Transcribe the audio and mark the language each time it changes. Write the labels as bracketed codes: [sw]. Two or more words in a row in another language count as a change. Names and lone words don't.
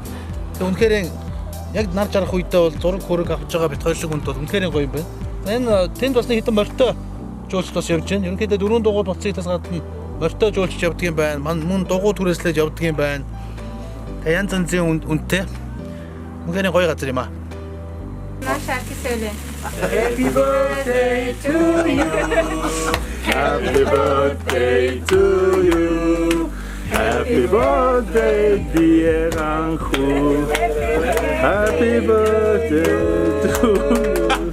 [mn] Тэгээ үнэхээр яг нар жаргах үедээ бол зураг хөрөг авч байгаа бит хоёр шиг хүнд бол үнэхээр гоё юм байна. Энэ тэнд бас нэг хэдэн морьтой жуулчд бас явж байна. Ерөнхийдөө 4 дугуйд мотоциклээс гадна морьтой жуулчд явдаг юм байна. Мөн дугуй түрээслэж явдаг юм байна. Тэгээ янз янзын үнэтэй. Үнэхээр гоё газар юм аа. [tr] Шаркı söyle. [en] Happy birthday to you. Happy birthday to you. Happy birthday dear Энэхүү. Happy birthday to you.